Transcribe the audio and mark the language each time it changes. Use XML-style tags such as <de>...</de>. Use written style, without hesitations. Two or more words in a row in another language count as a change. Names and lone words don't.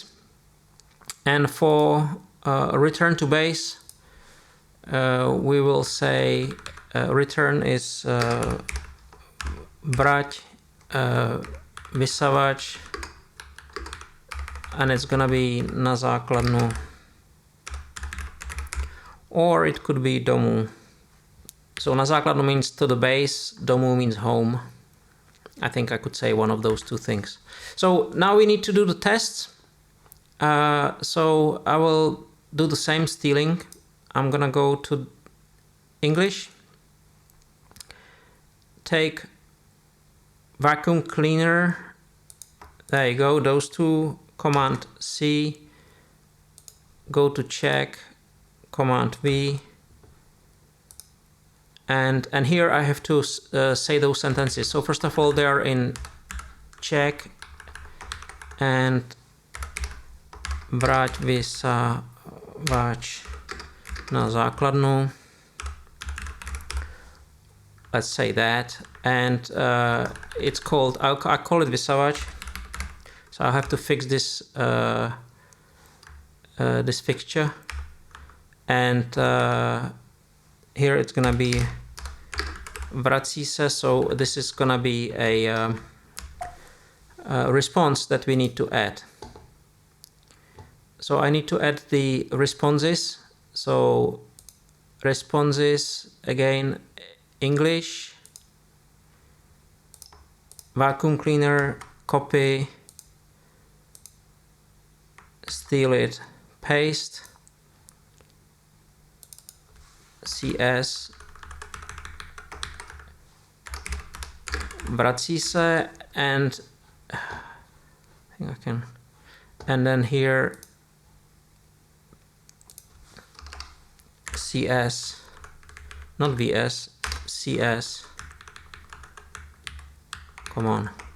<en>And for return to base, we will say return is</en> <cs>brať vysavač,</cs> <en>and it's gonna be</en> <cs>na základnu,</cs> <en>or it could be domů. So</en> <cs>na základnu</cs> <en>means to the base, domů means home. I think I could say one of those 2 things. So now we need to do the tests. So I will do the same stealing. I'm gonna go to English, take vacuum cleaner, there you go, those 2, Command C, go to Czech, Command V, and here I have to say those sentences. So first of all, they are in Czech, and</en> <cs>brať vysavač na základnu.</cs> <en>Let's say that. and it's called, I call it vysavač. So I have to fix this this fixture, and here it's gonna be</en> <cs>vrací se,</cs> <en>so this is gonna be a response that we need to add. So I need to add the responses. So responses, again, English, vacuum cleaner, copy, steal it, paste, CS,</en> <cs>vrací se,</cs> <en>and I think I can, and then here CS, not VS, CS, come on.</en>